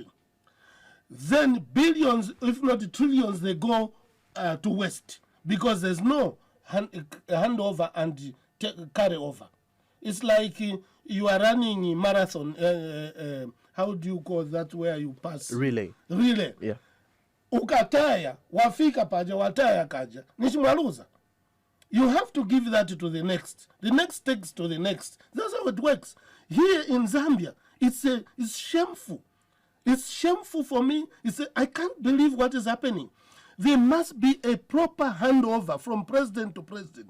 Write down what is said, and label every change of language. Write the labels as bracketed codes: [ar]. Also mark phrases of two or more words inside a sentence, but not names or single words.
[en] Then billions, if not trillions, they go to waste because there's no handover and carry over. It's like you are running a marathon. How do you call that where you pass? Relay. Yeah. [bem] Ukataya, wafika paja, wataya kaja. Nishimwaluza. [en] You have to give that to the next. The next takes to the next. That's how it works. Here in Zambia, it's shameful. It's shameful for me. I can't believe what is happening. There must be a proper handover from president to president.